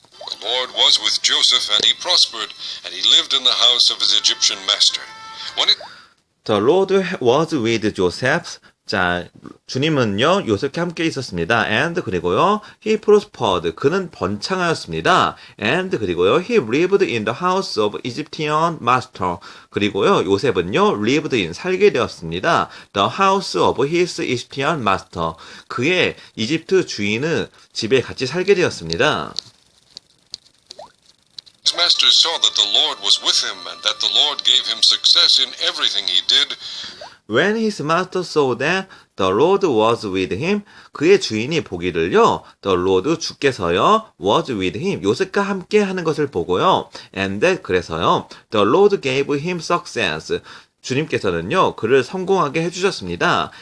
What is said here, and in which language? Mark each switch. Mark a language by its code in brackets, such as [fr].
[en] The Lord was with Joseph, and he prospered, and he lived in the house of his Egyptian master. The Lord was with Joseph. [ko] 자, 주님은요, 요셉과 함께 있었습니다. [en] And [ko] 그리고요, [en] he prospered. [ko] 그는 번창하였습니다. [en] And [ko] 그리고요, [en] he lived in the house of Egyptian master. [ko] 그리고요, 요셉은요, [en] lived in, [ko] 살게 되었습니다. [en] The house of his Egyptian master. [ko] 그의 이집트 주인의 집에 같이 살게 되었습니다. [en] His master saw that the Lord was with him, and that the Lord gave him success in everything he did. When his master saw that the Lord was with him, [ko] 그의 주인이 보기를요, [en] the Lord [ko] 주께서요, [en] was with him, [ko] 요셉과 함께 하는 것을 보고요, [en] and that [ko] 그래서요, [en] the Lord gave him success. [ko] 주님께서는요, 그를 성공하게 해주셨습니다.